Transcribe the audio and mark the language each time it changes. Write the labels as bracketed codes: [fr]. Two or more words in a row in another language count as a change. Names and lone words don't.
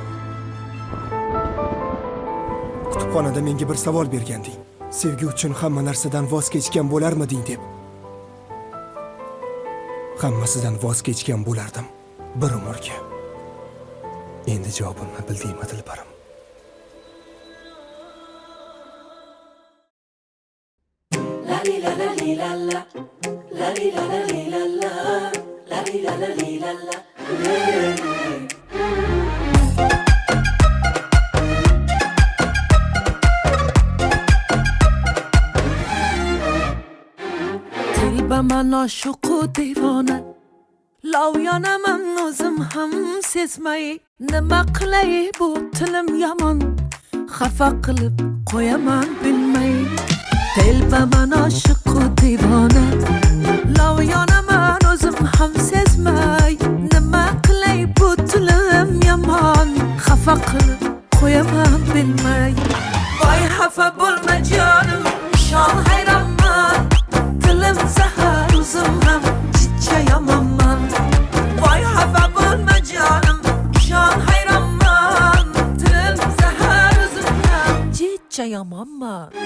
[uz] Kutubxonada menga bir savol berganding. Sevgi uchun hamma narsadan voz kechgan bo'larmiding deb. Hammasidan voz kechgan bo'lardim bir umrga. Endi javobimni bildingmi dilbarim? La li la la li la la, la li la la li la la, la li la la li la la. [fa] من عاشق و دیوانه لاویانم [uz] o'zim ham sezmay nima qilay bu tilim yomon xafa qilib qo'yaman bilmay telbaman [fa] عاشق و دیوانه [uz] lavyonaman o'zim ham sezmay nima qilay bu tilim yomon xafa qilib qo'yaman bilmay voy xafa bo'lma jonim shon hayronman tilim zahar o'zim ham chicha yomonman voy xafa bo'lma jonim shon hayronman tilim zahar o'zim ham chicha yomonman